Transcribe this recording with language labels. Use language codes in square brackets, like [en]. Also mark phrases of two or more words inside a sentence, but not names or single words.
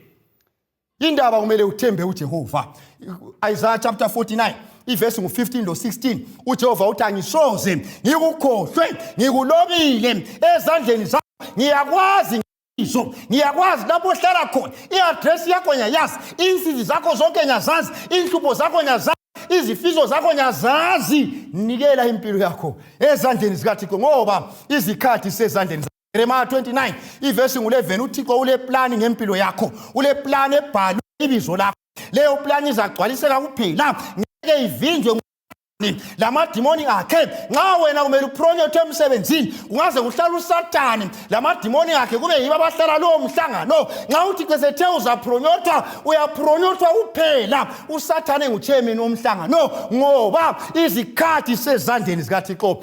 [nd] Indaba kumele uthembe uJehova. Isaiah chapter 49 iverse ngu15 lo16 uJehova uthi angisoze ngikukhohlwe ngikulobile ezandleni zakho ngiyakwazi ngiyakwazi lapho uhlala khona iaddress yakho ngiyayazi insizi zakho zonke ngiyazazi inhlupho zakho ngiyazazi izifiso zakho ngiyazazi nikela impilo yakho ezandleni zikaThixo ngoba izikhathi sezandleni zakho. Jeremiah 29 iverse ngu11 uThixo ule plan ngempilo yakho ule plan ebhalwe ibizo lakho leyo plan izagcwaliseka kuphela ngeke ivinjwe lamadimoni akhe nxa wena kumele upronyothe emsebenzini kungaze kuhlala uSathane lamadimoni akhe kube yiba abahlala lo mhlangano nxa uthi kwesethe uzapronyotha uyapronyotha kuphela uSathane nguchairman womhlangano ngoba izikhathi sezandleni zikaThixo.